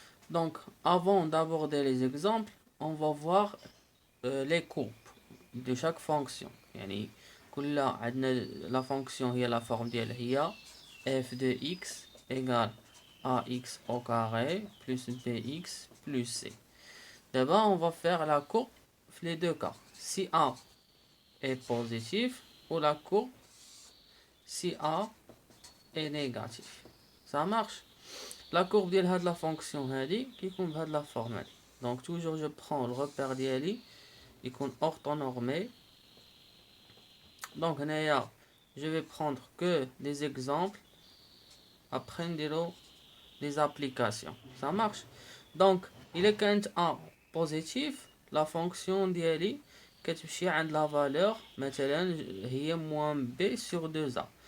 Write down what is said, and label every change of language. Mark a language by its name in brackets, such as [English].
[French] donc avant d'aborder les exemples on va voir les courbes de chaque fonction [Arabic] يعني كل عندنا لا فونكسيون هي لا فورم ديالها هي [French] f de x égale ax au carré plus bx plus c. D'abord on va faire la courbe les deux cas si a est positif ou la courbe si a est négatif. Ça marche. La courbe [Arabic] ديال هاد لا فونكسيون هادي كيكون بهاد لا فورم هادي [French] donc toujours je prends le repère ديالي يكون orthonormé donc هنايا je vais prendre que des exemples après نديرو des applications ça marche donc [Arabic] إلا كانت [French] a positif la fonction [Arabic] ديالي كتمشي عند [French] la valeur مثلا هي moins b sur 2a